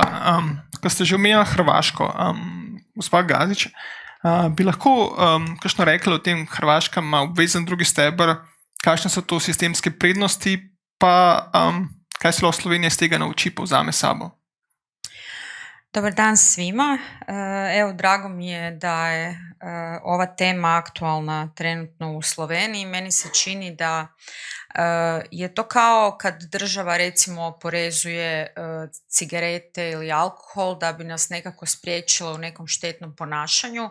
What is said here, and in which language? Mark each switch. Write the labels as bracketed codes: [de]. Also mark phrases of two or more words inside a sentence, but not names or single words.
[sl] Ko ste že omenjali Hrvaško, gospa Gazič, bi lahko kakšno rekli o tem, Hrvaška ima obvezen drugi steber, kakšne so to sistemske prednosti, pa kaj se lahko Slovenija iz tega nauči, povzame sabo? [hr] Dobar dan svima. Evo, drago mi je da je ova tema aktualna trenutno u Sloveniji. Meni se čini da je to kao kad država recimo oporezuje cigarete ili alkohol da bi nas nekako spriječila u nekom štetnom ponašanju.